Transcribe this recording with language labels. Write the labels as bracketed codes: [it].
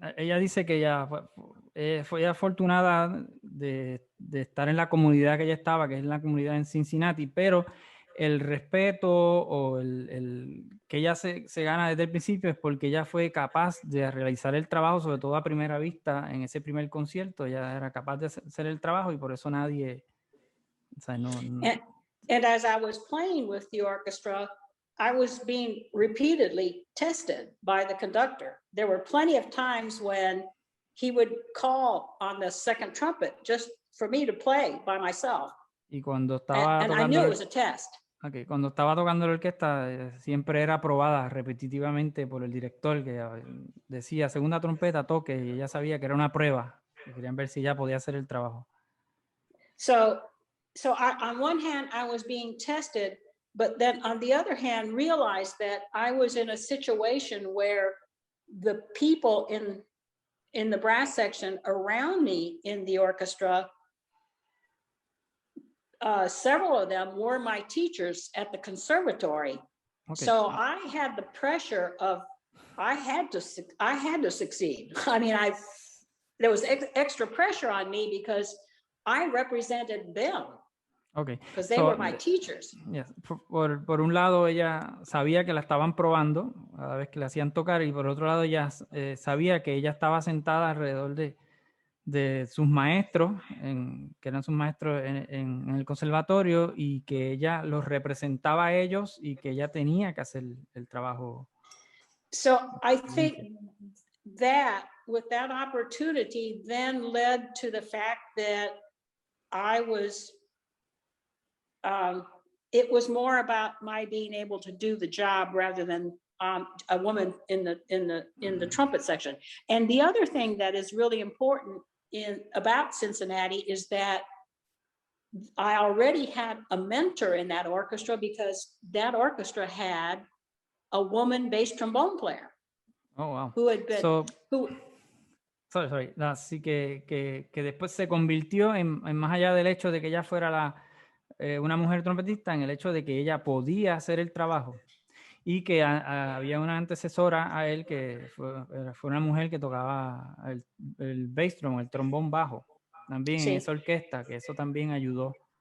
[es] Ella dice que ella fue afortunada de estar en la comunidad que ella estaba, que es la comunidad en Cincinnati, pero el respeto o el que ella se gana desde el principio es porque ella fue capaz de realizar el trabajo, sobre todo a primera vista, en ese primer concierto. Ella era capaz de hacer el trabajo y por eso nadie... O sea, no. [en] And as I was playing with the orchestra, I was being repeatedly tested by the conductor. There were plenty of times when he would call on the second trumpet just for me to play by myself. [es] Y cuando estaba [en] and I knew it was a test. [es] Okay, cuando estaba tocando la orquesta siempre era aprobada repetitivamente por el director que decía segunda trompeta toque y ella sabía que era una prueba que querían ver si ella podía hacer el trabajo. [en] So on one hand I was being tested, but then on the other hand realized that I was in a situation where the people in the brass section around me in the orchestra, several of them were my teachers at the conservatory. Okay. So I had the pressure of I had to succeed. I mean, there was extra pressure on me because I represented them. Okay. Because they were my teachers. Yes. [es] Por un lado, ella sabía que la estaban probando cada vez que la hacían tocar, y por otro lado, ella sabía que ella estaba sentada alrededor de sus maestros, que eran sus maestros en el conservatorio, y que ella los representaba a ellos y que ella tenía que hacer el trabajo. [en] So I think that with that opportunity then led to the fact that I was it was more about my being able to do the job rather than a woman in the trumpet section. And the other thing that is really important about Cincinnati is that I already had a mentor in that orchestra because that orchestra had a woman bass trombone player. Oh, wow. Who had been, Sorry. [es] Así que después se convirtió en más allá del hecho de que ella fuera una mujer trompetista, en el hecho de que ella podía hacer el trabajo y que había una antecesora a él que fue una mujer que tocaba el [en] bass drum, [es] el trombón bajo, también en esa orquesta, que eso también ayudó.